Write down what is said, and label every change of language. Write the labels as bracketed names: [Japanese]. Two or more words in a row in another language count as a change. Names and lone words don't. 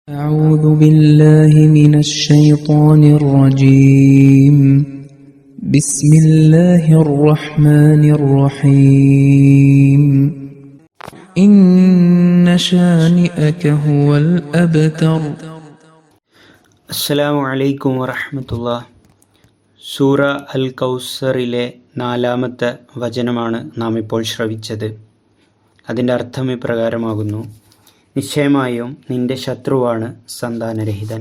[Arabic] أعوذ بالله من الشيطان الرجيم بسم الله الرحمن الرحيم إن شانئك هو الأبتر. السلام عليكم ورحمة الله. [Malayalam] സൂറ അൽ കൗസറിലെ 4-ാമത്തെ വചനമാണ് നാം ഇപ്പോൾ ശ്രവിച്ചത്. അതിൻ്റെ അർത്ഥം ഇപ്രകാരമാകുന്നു: നിശ്ചയമായും നിന്റെ ശത്രുവാണ് സന്താനരഹിതൻ.